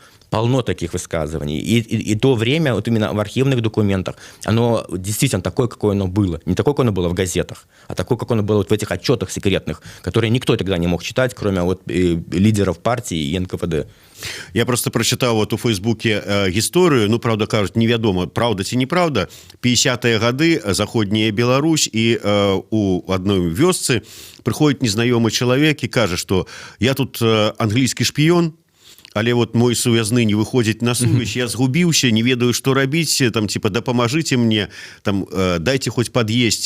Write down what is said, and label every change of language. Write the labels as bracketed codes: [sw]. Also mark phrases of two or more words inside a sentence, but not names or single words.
[ru] Полно таких высказываний. И то время, вот именно в архивных документах, оно действительно такое, какое оно было. Не такое, какое оно было в газетах, а такое, как оно было вот в этих отчетах секретных, которые никто тогда не мог читать, кроме вот лидеров партии и НКВД. [be] Я просто прочитал вот у Фейсбуке гісторыю, ну, правда, кажуть, невядома, правда ці неправда. 50-е гады, заходняя Беларусь, і [ru] у одной [be] вёсцы прыходзіць незнаёмы чалавек і кажа, што я тут англійскі шпіён, але вот мой сувязны не выходзіць на сувязь, я згубіўся, не ведаю, што рабіць, там, типа, дапамажыце мне, там, дайце хоць пад'есці.